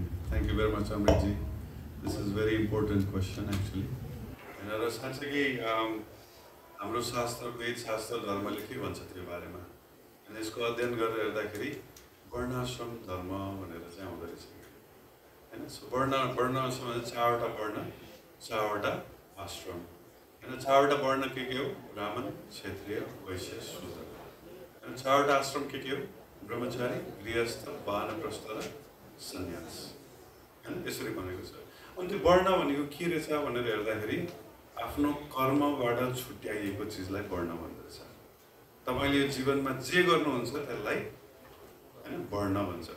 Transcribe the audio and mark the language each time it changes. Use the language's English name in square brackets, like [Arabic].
[English] Thank you very much अमृतजी, this is very important question actually होइन। [Nepali] र साँच्चै हाम्रो शास्त्र, वेद शास्त्र, धर्मले के भन्छ त्यो बारेमा होइन, यसको अध्ययन गरेर हेर्दाखेरि वर्णाश्रम धर्म भनेर चाहिँ आउँदो रहेछ होइन। सो वर्णाश्रम 4वटा वर्ण, 4वटा आश्रम होइन। 4वटा वर्ण के हो? ब्राह्मण, क्षत्रिय, वैश्य, शूद्र होइन। 4वटा आश्रम के हो? ब्रह्मचारी, गृहस्थ, वानप्रस्थ र सन्यास होइन, यसरी भनेको छ। अनि त्यो वर्ण भनेको के रहेछ भनेर हेर्दाखेरि आफ्नो कर्मबाट छुट्याइएको चिजलाई वर्ण भन्दो रहेछ। तपाईँले यो जीवनमा जे गर्नुहुन्छ त्यसलाई होइन वर्ण भन्छ।